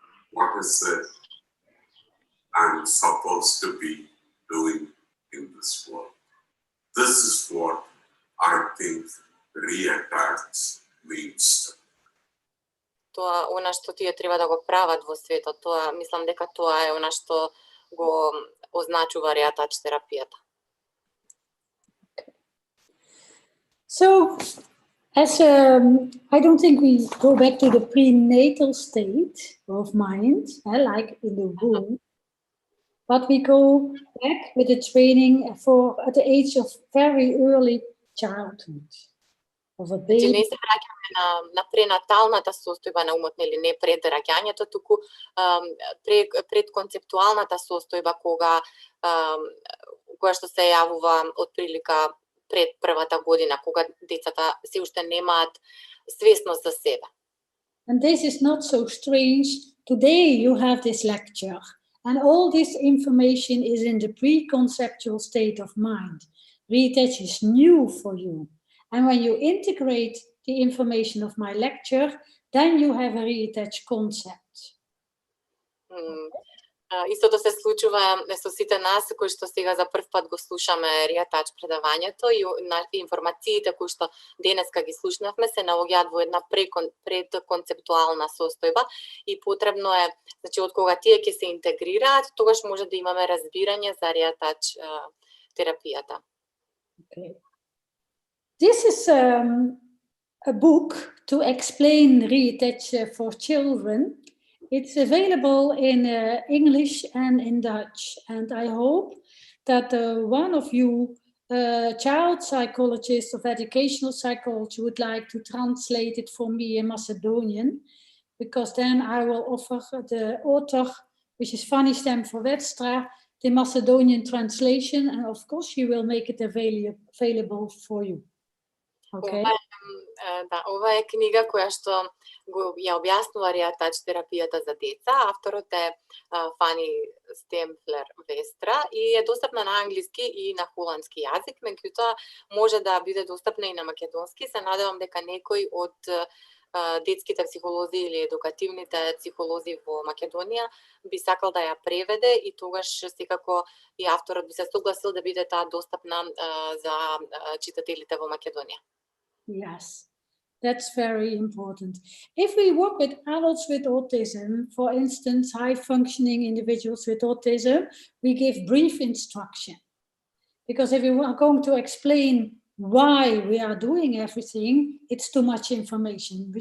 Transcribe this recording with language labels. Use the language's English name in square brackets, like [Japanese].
[English] What is it I'm supposed to be doing in this world? This is what I think Риатач means. [Macedonian] Тоа она што тие треба да го прават во светот, тоа мислам дека тоа е она што го означува Риатач терапијата. [English] So, as I don't think we go back to the prenatal state of mind, like in the womb, but we go back with the training for at the age of very early childhood of a baby. [Macedonian] Не се враќаме на пренаталната состојба на умот, нели не пред раѓањето, туку пред концептуалната состојба кога што се јавува отприлика пред првата година, кога децата се уште немаат свесност за себе. [English] And this is not so strange. Today you have this lecture And all this information is in the pre-conceptual state of mind. Риатач is new for you. And when you integrate the information of my lecture, then you have a Риатач concept. [Macedonian] Истото се случува со сите нас кои што сега за прв пат го слушаме Риатач предавањето и информациите кои што денеска ги слушнавме се наоѓаат во една предконцептуална состојба и потребно е, значи од кога тие ќе се интегрираат, тогаш може да имаме разбирање за Риатач терапијата. [English] Okay. This is a book to explain Риатач for children. It's available in English and in Dutch, and I hope that one of you, child psychologists of educational psychology, would like to translate it for me in Macedonian, because then I will offer the author, which is Fanny Stem for Wetstra, the Macedonian translation, and of course she will make it available for you. Okay. [Macedonian] Ова е книга која што ја објаснува Риатач терапијата за деца. Авторот е Фани Стемфлер Вестра и е достапна на англиски и на холандски јазик, меѓутоа може да биде достапна и на македонски. Се надевам дека некој од детските психолози или едукативните психолози во Македонија би сакал да ја преведе и тогаш секако и авторот би се согласил да биде таа достапна за читателите во Македонија. [English] Yes, that's very important. If we work with adults with autism, for instance, high-functioning individuals with autism, we give brief instruction. Because if we are going to explain why we are doing everything, it's too much information.